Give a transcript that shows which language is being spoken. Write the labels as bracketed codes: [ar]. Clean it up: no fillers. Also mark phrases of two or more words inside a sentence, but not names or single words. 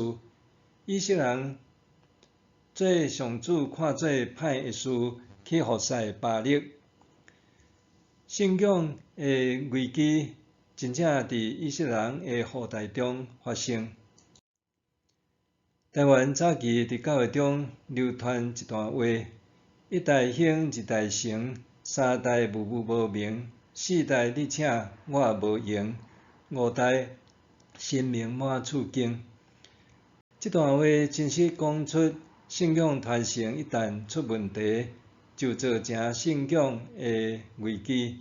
[nan] 以色列人做上主看做歹的事，去服侍巴力。信仰的危机真正伫以色列人的后代中发生。台湾早期伫教会中流传一段话：一代兴，二代成，三代默默无名，四代你请我无用，五代神明满厝经。这段话真实讲出信仰传承一旦出问题，就造成信仰的危机。